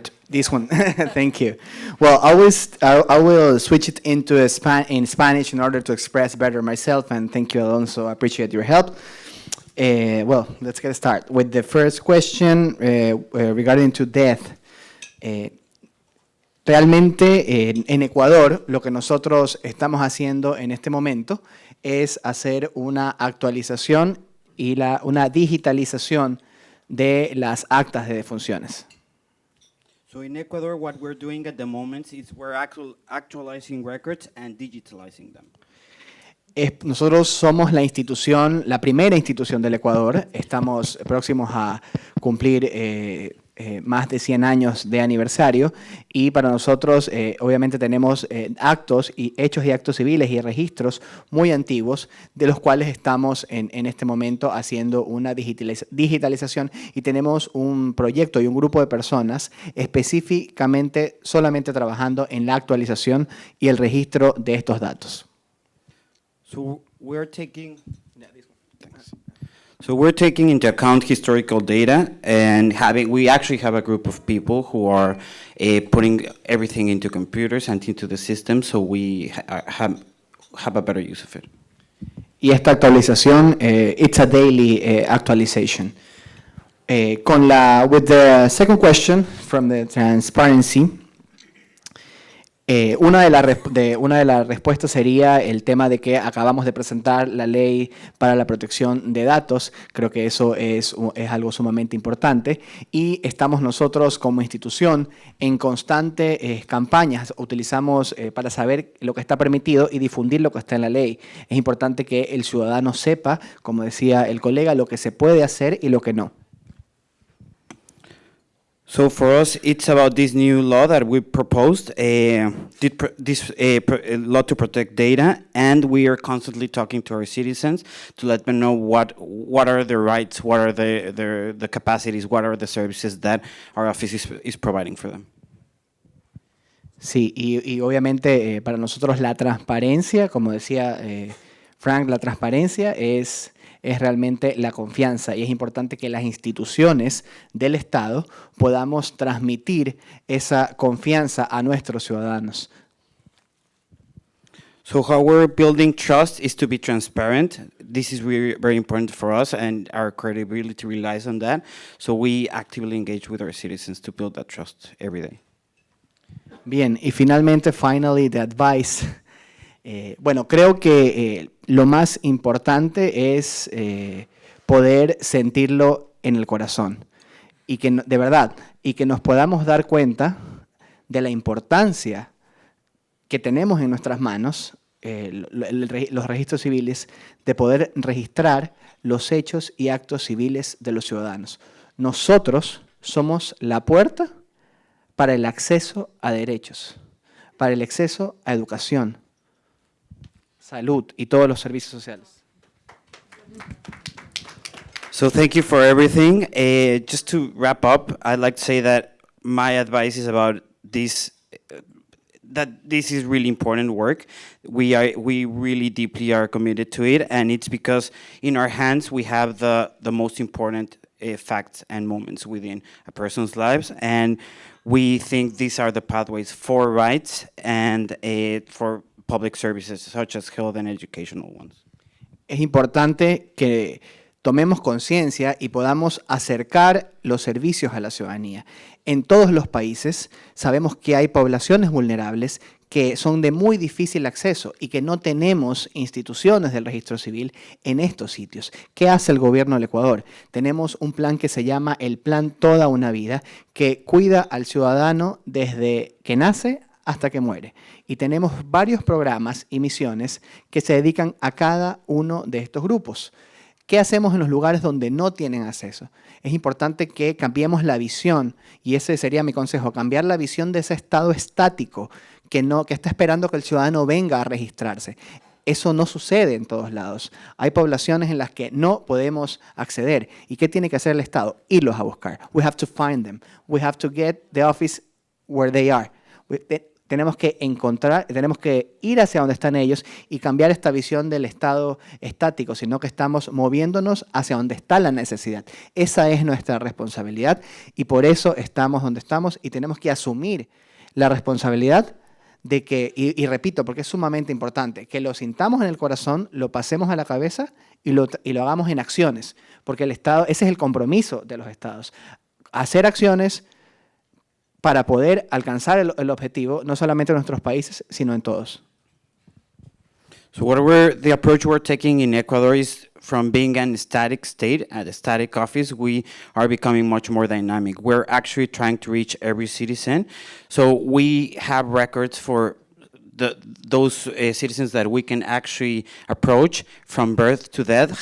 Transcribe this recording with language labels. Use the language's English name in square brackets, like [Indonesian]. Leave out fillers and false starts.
[English] This one. Thank you. Well, I will switch it into in Spanish in order to express better myself, and thank you, Alonso. I appreciate your help. Well, let's get started with the first question regarding to death. [Spanish] Realmente en Ecuador lo que nosotros estamos haciendo en este momento es hacer una actualización y una digitalización de las actas de defunciones. [English] So in Ecuador, what we're doing at the moment is we're actualizing records and digitalizing them. [Spanish] Nosotros somos la primera institución del Ecuador. Estamos próximos a cumplir más de 100 años de aniversario, y para nosotros obviamente tenemos hechos y actos civiles y registros muy antiguos, de los cuales estamos en este momento haciendo una digitalización, y tenemos un proyecto y un grupo de personas específicamente solamente trabajando en la actualización y el registro de estos datos. [English] So we're taking into account historical data, and we actually have a group of people who are putting everything into computers and into the system, so we have a better use of it. [Spanish] Y esta actualización, [English] it's a daily actualization. With the second question from the transparency, [Spanish] Una de las respuestas sería el tema de que acabamos de presentar la ley para la protección de datos. Creo que eso es algo sumamente importante. Y estamos nosotros como institución en constantes campañas. Utilizamos para saber lo que está permitido y difundir lo que está en la ley. Es importante que el ciudadano sepa, como decía el colega, lo que se puede hacer y lo que no. [English] So for us, it's about this new law that we proposed, this law to protect data, and we are constantly talking to our citizens to let them know what are their rights, what are the capacities, what are the services that our office is providing for them. [Spanish] Sí, y obviamente para nosotros la transparencia, como decía Frank, la transparencia es realmente la confianza y es importante que las instituciones del Estado podamos transmitir esa confianza a nuestros ciudadanos. [English] So how we're building trust is to be transparent. This is really very important for us, and our credibility relies on that. So we actively engage with our citizens to build that trust every day. [Spanish] Bien, y finalmente, [English] the advice. [Spanish] Bueno, creo que lo más importante es poder sentirlo en el corazón y que de verdad, y que nos podamos dar cuenta de la importancia que tenemos en nuestras manos, los registros civiles, de poder registrar los hechos y actos civiles de los ciudadanos. Nosotros somos la puerta para el acceso a derechos, para el acceso a educación, salud y todos los servicios sociales. [English] So thank you for everything. Just to wrap up, I'd like to say that my advice is about this, that this is really important work. We really deeply are committed to it, and it's because in our hands we have the most important facts and moments within a person's lives, and we think these are the pathways for rights and for public services such as health and educational ones. [Spanish] Es importante que tomemos conciencia y podamos acercar los servicios a la ciudadanía. En todos los países sabemos que hay poblaciones vulnerables que son de muy difícil acceso y que no tenemos instituciones del registro civil en estos sitios. ¿Qué hace el gobierno del Ecuador? Tenemos un plan que se llama el Plan Toda una Vida, que cuida al ciudadano desde que nace hasta que muere. Y tenemos varios programas y misiones que se dedican a cada uno de estos grupos. ¿Qué hacemos en los lugares donde no tienen acceso? Es importante que cambiemos la visión, y ese sería mi consejo, cambiar la visión de ese estado estático que está esperando que el ciudadano venga a registrarse. Eso no sucede en todos lados. Hay poblaciones en las que no podemos acceder. ¿Y qué tiene que hacer el Estado? Irlos a buscar. [English] We have to find them. We have to get the office where they are. [Spanish] Tenemos que ir hacia donde están ellos y cambiar esta visión del estado estático, sino que estamos moviéndonos hacia donde está la necesidad. Esa es nuestra responsabilidad y por eso estamos donde estamos y tenemos que asumir la responsabilidad de que, y repito, porque es sumamente importante, que lo sintamos en el corazón, lo pasemos a la cabeza y lo hagamos en acciones, porque el Estado, ese es el compromiso de los Estados, hacer acciones para poder alcanzar el objetivo, no solamente en nuestros países, sino en todos. [English] So the approach we're taking in Ecuador is from being a static state, at a static office, we are becoming much more dynamic. We're actually trying to reach every citizen. So we have records for those citizens that we can actually approach from birth to death.